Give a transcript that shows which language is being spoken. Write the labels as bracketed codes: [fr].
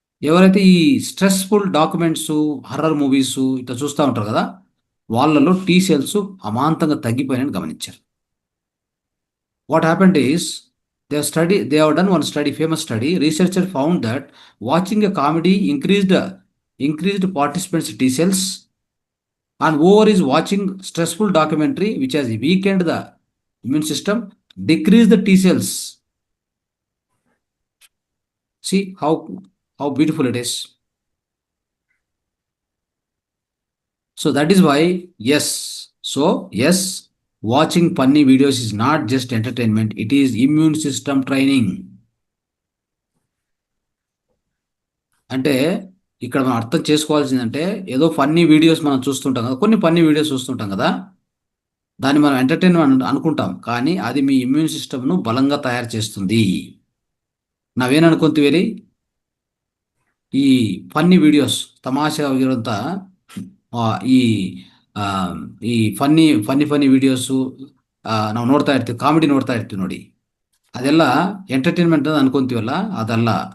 [te] ఎవరైతే ఈ stressful documents, horror movies ఇట్లా చూస్తూ ఉంటారు కదా, వాళ్ళలో టీ సెల్స్ అమాంతంగా తగ్గిపోయాయని గమనించారు. [en] What happened is they have done one study, famous study. Researchers found that watching a comedy increased participants T cells, and over is watching stressful documentary which has weakened the immune system, decreased the T cells. See how beautiful it is. So that is why, yes. So yes, watching funny videos is not just entertainment, it is immune system training. [te] అంటే ఇక్కడ మనం అర్థం చేసుకోవాల్సిందంటే, ఏదో funny videos మనం చూస్తుంటాం కదా, కొన్ని funny videos చూస్తుంటాం కదా, దాన్ని మనం ఎంటర్టైన్మెంట్ అనుకుంటాం, కానీ అది మీ ఇమ్యూన్ సిస్టమ్ను బలంగా తయారు చేస్తుంది. నావేననుకుంటే ఈ ఫన్నీ వీడియోస్ తమాషా ఇరంతా [kn] ಈ ಆ, ಈ ಫನ್ನಿ ಫನ್ನಿ ಫನ್ನಿ ವಿಡಿಯೋಸು ನಾವು ನೋಡ್ತಾ ಇರ್ತೀವಿ, ಕಾಮಿಡಿ ನೋಡ್ತಾ ಇರ್ತೀವಿ ನೋಡಿ, ಅದೆಲ್ಲ ಎಂಟರ್ಟೈನ್ಮೆಂಟ್ ಅಂತ ಅನ್ಕೊಂತೀವಲ್ಲ, ಅದಲ್ಲ.